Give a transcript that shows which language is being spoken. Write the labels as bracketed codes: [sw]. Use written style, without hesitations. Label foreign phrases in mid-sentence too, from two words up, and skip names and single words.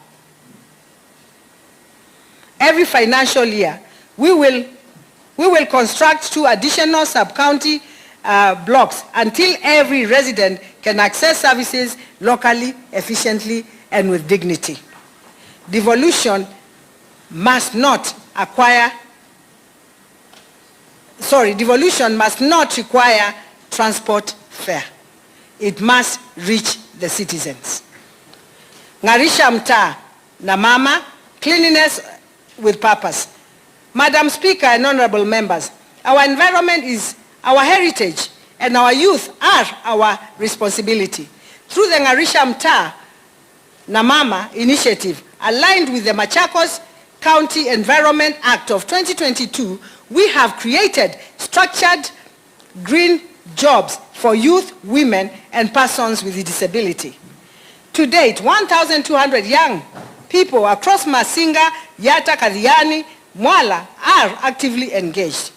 [en] Every financial year, we will construct 2 additional sub-county blocks until every resident can access services locally, efficiently, and with dignity. Devolution must not require transport fare. It must reach the citizens. Ngarisha mtaa na mama, cleanliness with purpose. Madam Speaker and honorable members, our environment is our heritage and our youth are our responsibility. Through the Ngarisha mtaa na mama initiative, aligned with the Machakos County Environment Act of 2022, we have created structured green jobs for youth, women, and persons with disability. To date, 1,200 young people across Masinga, Yata, Kadhiani, Mwala are actively engaged.